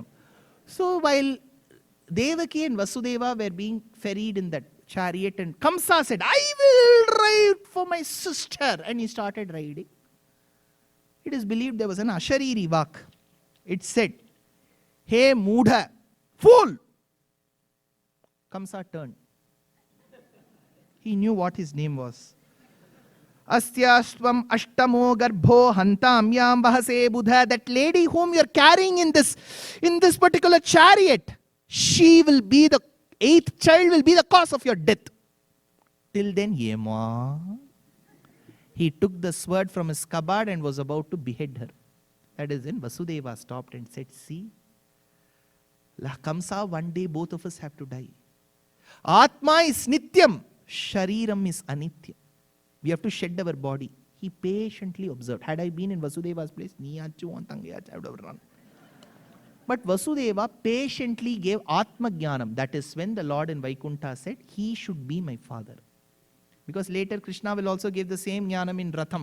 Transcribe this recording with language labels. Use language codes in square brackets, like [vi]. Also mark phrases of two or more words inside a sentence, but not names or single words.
[en] So while Devaki and Vasudeva were being ferried in that chariot and Kamsa said, I will ride for my sister. And he started riding. It is believed there was an Ashariri Vak. It said, Hey Moodha, fool! Kamsa turned. He knew what his name was. [sa] Astyastvam ashtamo garbho hantam yam bahase buddha. [en] That lady whom you are carrying in this particular chariot, she will be the 8th child, will be the cause of your death. Till then, Yema. He took the sword from his cupboard and was about to behead her. That is when Vasudeva stopped and said, see, Kamsa, one day both of us have to die. Atma is nityam, shariram is anityam. We have to shed our body. He patiently observed. Had I been in Vasudeva's place, I would have run. But Vasudeva patiently gave Atma Jnanam. That is when the Lord in Vaikuntha said, he should be my father. Because later Krishna will also give the same Jnanam in Ratham.